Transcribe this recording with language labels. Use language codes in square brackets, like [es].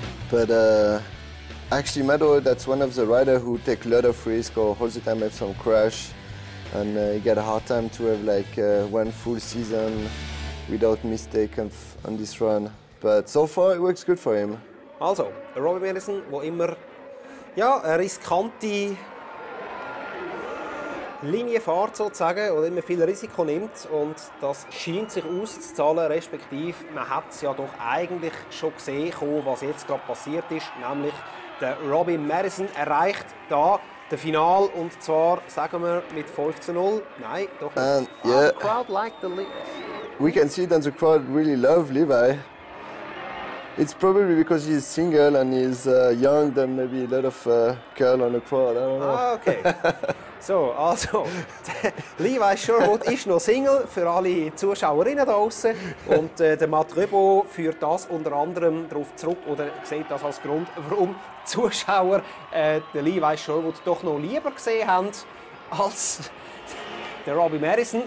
[en] But actually, Mado, that's one of the riders who take a lot of risk or all the time have some crash. And he got a hard time to have like one full season without mistake on this run. But so far it works good for him. [de] Also, Robbie Madison, der immer eine riskante Linie fährt, sozusagen, oder immer viel Risiko nimmt. Und das scheint sich auszuzahlen, respektive man hat es ja doch eigentlich schon gesehen, was jetzt gerade passiert ist. Nämlich der Robbie Madison erreicht da das Final, und zwar, sagen wir, mit 5:0. Nein, doch nicht. [en] Yeah. The crowd liked the We can see that the crowd really love Levi. It's probably because he's single and he's young, then maybe a lot of girl on the crowd. I don't know. Ah, okay. [de] So, also, Levi Sherwood ist noch Single für alle Zuschauerinnen da draußen. Und der Matt Rebaud führt das unter anderem darauf zurück, oder sieht das als Grund, warum die Zuschauer den Levi Sherwood doch noch lieber gesehen haben als der Robbie Madison.